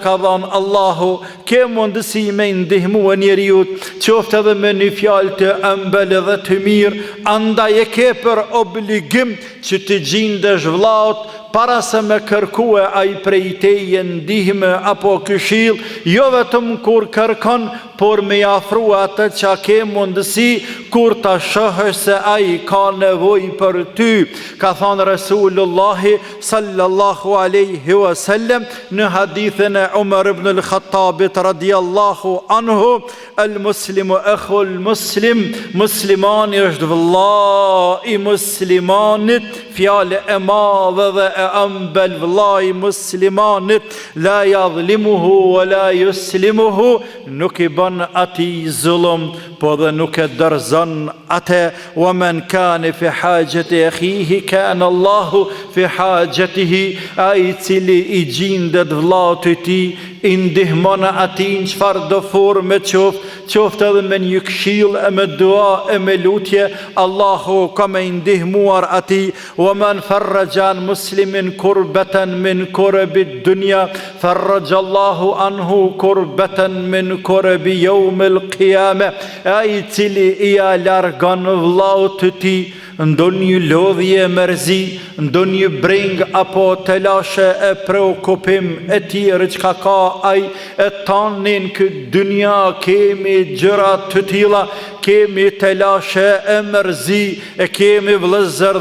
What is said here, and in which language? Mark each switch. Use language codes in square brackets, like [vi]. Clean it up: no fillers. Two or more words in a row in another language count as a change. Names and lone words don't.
[sq] ka dhënë Allahu, ke mundësi me ndihmue njeriu, qoftë edhe me një fjalë të ëmbël dhe të mirë, andaj e ke për obligim që të gjindesh vllaut para se me kërkue ai prej teje ndihme apo këshill, jo vetëm kur kërkon, por me afru atë që ke mundësi kur ta shohësh se ai ka nevojë për ty. Ka thënë Resulullahi [ar] صلى الله عليه وسلم [sq] në hadithin e Umar ibn al-Khattabit [ar] رضي الله عنه, المسلم أخو المسلم, [sq] muslimani është vëlla i muslimanit, fjale e madhe dhe e ëmbël, vëlla i muslimanit, [ar] لا يظلمه ولا يسلمه, [sq] nuk i bën ati zullum, po dhe nuk e dërzon atë, [ar] ومن كان في حاجة أخيه كان الله في حاجته, [sq] ai cili i gjindet vllaut të ti, i ndihmon atin çfarë do forme qoftë edhe me një këshill e me dua e me lutje, Allahu ka me ndihmuar ati. [ar] ومن فرج عن مسلم كربة من كرب الدنيا فرج الله عنه كربة من كرب يوم القيامة, [sq] ai cili i largon vllaut të ti ndonjë lodhje mërzi, ndonjë breng apo telashe e preokupim e tjerë çka ka ai, e tanin këtë dynja kemi gjëra të tilla, kemi telashe e mërzi, e kemi vëllezër